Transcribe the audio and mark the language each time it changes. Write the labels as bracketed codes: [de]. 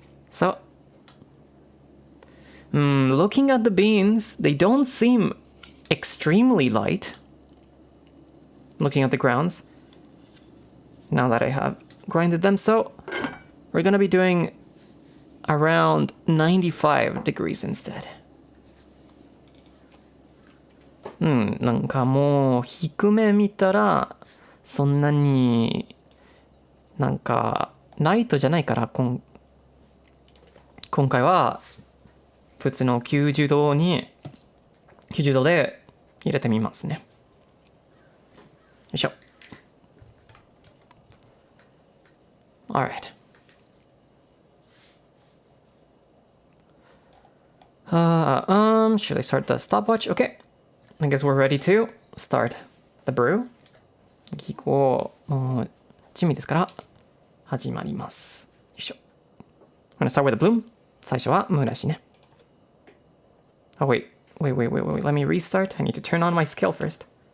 [en] So, looking at the beans, they don't seem extremely light. Looking at the grounds, now that I have grinded them. So, we're gonna be doing around 95 degrees instead. [ja] なんかもう低め見たらそんなになんかライトじゃないから今回は普通の90度で入れてみますね。よいしょ。 [en] Alright. Should I start the stopwatch? Okay. I guess we're ready to start the brew. [ja] 気候地味ですから始まります。よいしょ。 [en] I'm gonna start with the bloom. [ja] 最初は蒸らしね。 [en] Oh wait. Let me restart. I need to turn on my scale first.